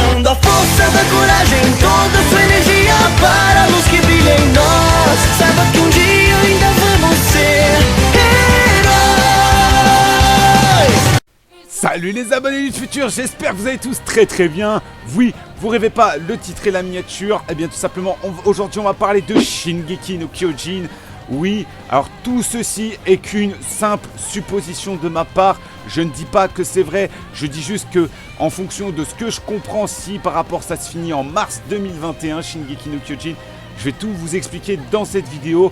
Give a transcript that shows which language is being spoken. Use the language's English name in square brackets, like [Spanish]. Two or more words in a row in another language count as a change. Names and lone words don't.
[Portuguese] a força da coragem, toda a sua energia para a luz que brilha em nós. Saiba que dia ainda vamos ser heróis. [French] Salut les abonnés du futur, j'espère que vous allez tous très bien. Oui, vous rêvez pas, le titre et la miniature. Eh bien tout simplement, aujourd'hui on va parler de Shingeki no Kyojin. Oui, alors tout ceci est qu'une simple supposition de ma part. Je ne dis pas que c'est vrai, je dis juste que en fonction de ce que je comprends, si par rapport ça se finit en mars 2021, Shingeki no Kyojin, je vais tout vous expliquer dans cette vidéo.